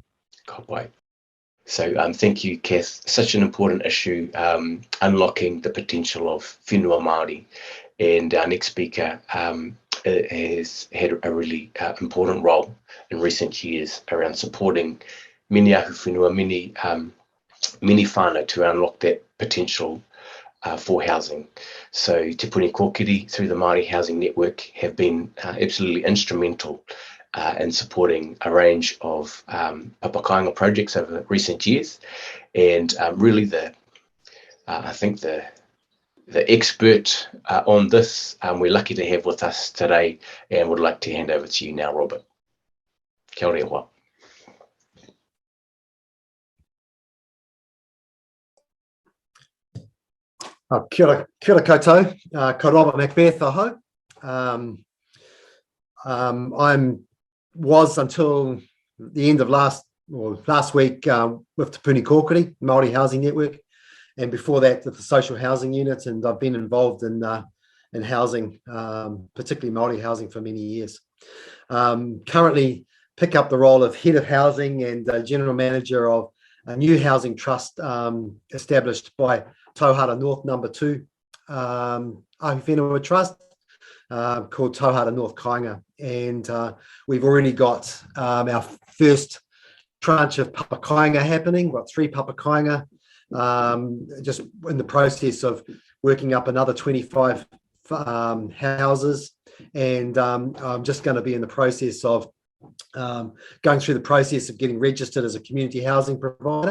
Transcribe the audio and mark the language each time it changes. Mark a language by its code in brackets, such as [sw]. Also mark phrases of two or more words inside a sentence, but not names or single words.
[en] So thank you, Kath. Such an important issue, unlocking the potential of [mi] whenua Māori. [en] And our next speaker has had a really important role in recent years around supporting many [mi] ahu whenua, [en] many whānau to unlock that potential for housing. So Te Puni through the Māori Housing Network have been absolutely instrumental in supporting a range of Kāinga projects over recent years, and really I think the expert on this we're lucky to have with us today, and would like to hand over to you now, Robert. [mi] Kia ora wā. Kia ora koutou, ko Robert Macbeth aho. [en] Was until the end of last week with Te Puni Māori Housing Network, and before that with the social housing unit, and I've been involved in housing, particularly Māori housing, for many years. Currently pick up the role of head of housing and general manager of a new housing trust established by Tauira North No. 2 Ahu Whenua Trust, called Tauira North Kāinga, and we've already got our first tranche of [mi] papa Kāinga [en] happening. We've got 3 [mi] papa Kāinga, [en] just in the process of working up another 25 houses, and I'm just going to be in the process of going through the process of getting registered as a community housing provider.